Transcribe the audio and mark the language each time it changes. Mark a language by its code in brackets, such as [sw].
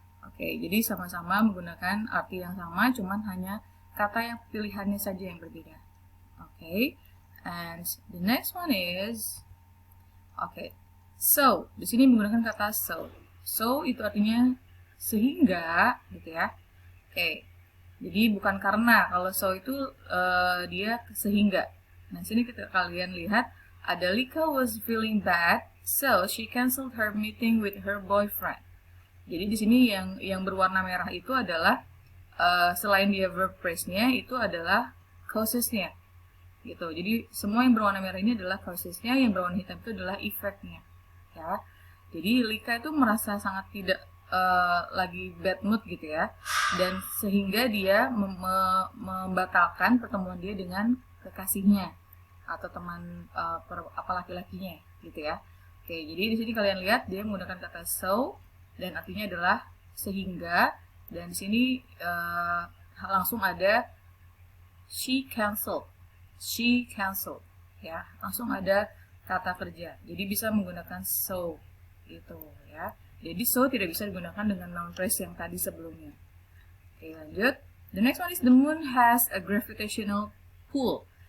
[id] Oke, jadi sama-sama menggunakan arti yang sama, cuman hanya kata yang pilihannya saja yang berbeda. [en] Oke, and the next one is so. [id] Di sini menggunakan kata so. So itu artinya sehingga, gitu ya. Oke, jadi bukan karena. Kalau so itu dia sehingga. Nah, sini kalian lihat ada [en] Lika was feeling bad, so she canceled her meeting with her boyfriend. [id] Jadi di sini yang berwarna merah itu adalah selain dia verb phrase-nya itu adalah causesnya. Gitu. Jadi semua yang berwarna merah ini adalah causesnya, yang berwarna hitam itu adalah efeknya, ya. Jadi Lika itu merasa sangat tidak lagi bad mood gitu ya, dan sehingga dia membatalkan pertemuan dia dengan kekasihnya atau teman laki-lakinya, gitu ya. Oke, jadi di sini kalian lihat dia menggunakan kata so dan artinya adalah sehingga, dan di sini langsung ada [en] she canceled. She canceled, [id] ya, langsung ada kata kerja. Jadi bisa menggunakan so, gitu ya. Jadi so tidak bisa digunakan dengan noun phrase yang tadi sebelumnya. [en] Oke, lanjut. The next one is the moon has a gravitational pull.